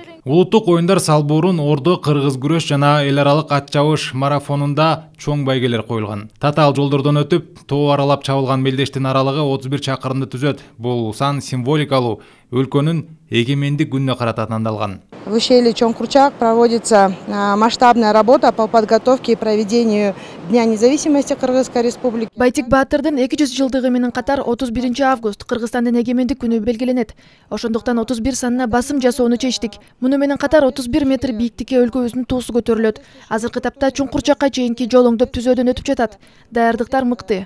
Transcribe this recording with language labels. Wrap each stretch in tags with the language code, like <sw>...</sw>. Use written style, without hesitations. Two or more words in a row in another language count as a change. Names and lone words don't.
<ky>Улуттук оюндар салбуурун Ордо кыргыз күрөш жана эл аралык ат чабыш марафонунда чоң байгелер коюлган. Татаал жолдордон өтүп, тоо аралап чабылган мелдештин аралыгы 31 чакырымды түзөт. Бул сан символикалуу, өлкөнүн эгемендик күнүнө карата тандалган.</ky> <ru>В ущелье Чоңкурчак проводится масштабная работа по подготовке и проведению Дня независимости Кыргызской республики.</ru> <ky>Байтек баатырдын 200 жылдыгы менен катар 31 август Кыргызстандын эгемендик күнү белгиленет. Ошондуктан 31 санына басым жасоону чечтик. Муну менен катар 31 метр бийиктикке өлкөбүздүн туусу көтөрүлөт. Азыркы тапта Чуңкурчакка чейинки жол оңдоп түзөөдөн өтүп жатат. Даярдыктар мыкты.</ky>